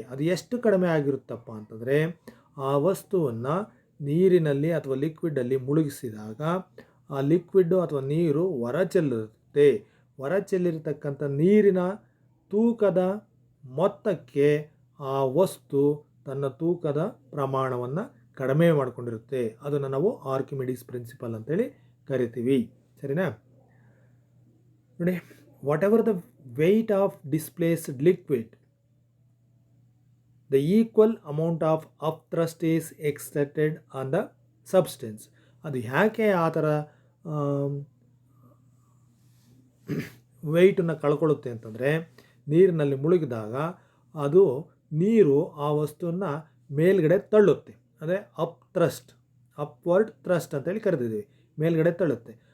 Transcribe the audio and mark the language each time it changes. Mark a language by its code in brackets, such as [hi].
[kn] ಅದು ಎಷ್ಟು ಕಡಿಮೆ ಆಗಿರುತ್ತಪ್ಪ ಅಂತಂದರೆ, ಆ ವಸ್ತುವನ್ನು ನೀರಿನಲ್ಲಿ ಅಥವಾ ಲಿಕ್ವಿಡಲ್ಲಿ ಮುಳುಗಿಸಿದಾಗ ಆ ಲಿಕ್ವಿಡ್ಡು ಅಥವಾ ನೀರು ಹೊರಚೆಲ್ಲಿರುತ್ತೆ. ಹೊರಚೆಲ್ಲಿರ್ತಕ್ಕಂಥ ನೀರಿನ ತೂಕದ ಮೊತ್ತಕ್ಕೆ ಆ ವಸ್ತು ತನ್ನ ತೂಕದ ಪ್ರಮಾಣವನ್ನು ಕಡಿಮೆ ಮಾಡಿಕೊಂಡಿರುತ್ತೆ. ಅದನ್ನು ನಾವು ಆರ್ಕಿಮಿಡೀಸ್ ಪ್ರಿನ್ಸಿಪಲ್ ಅಂತೇಳಿ ಕರಿತೀವಿ. ಸರಿನಾ? [en] ನೋಡಿ, whatever the weight of displaced liquid, the equal amount of upthrust is exerted on the substance. [kn] ಅದು ಯಾಕೆ ಆ ಥರ ವೆಯ್ಟನ್ನು ಕಳ್ಕೊಳ್ಳುತ್ತೆ ಅಂತಂದರೆ, ನೀರಿನಲ್ಲಿ ಮುಳುಗಿದಾಗ ಅದು ನೀರು ಆ ವಸ್ತುವನ್ನು ಮೇಲ್ಗಡೆ ತಳ್ಳುತ್ತೆ. ಅದೇ ಅಪ್ವರ್ಡ್ ಥ್ರಸ್ಟ್ ಅಂತೇಳಿ ಕರೆದಿದ್ದೀವಿ. ಮೇಲ್ಗಡೆ ತಳ್ಳುತ್ತೆ.